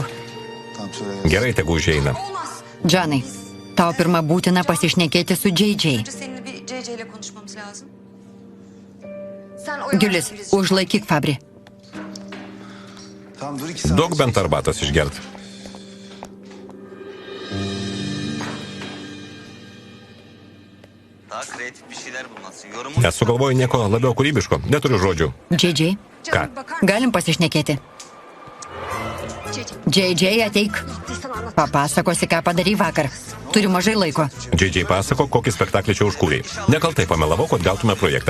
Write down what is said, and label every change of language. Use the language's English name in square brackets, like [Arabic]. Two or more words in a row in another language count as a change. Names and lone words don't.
[Lithuanian] Gerai, tegu užeina. Džanai, tau pirmą būtina pasišnekėti su JJ. Giulis, užlaikyk Fabri. Duok bent arbatos išgert. [Turkish] Daha kreatif bir şeyler bulmalısın. Yorumun [Lithuanian] Nesugalvoju nieko labiau kūrybiško, neturiu žodžių. JJ, Ką? galim pasišnekėti. JJ, ateik. Papasakosi, ką padarai vakar. Turiu mažai laiko. JJ pasako, kokį spektaklį čia užkūrė. Nekaltai pamelavau, kad gautume projektą.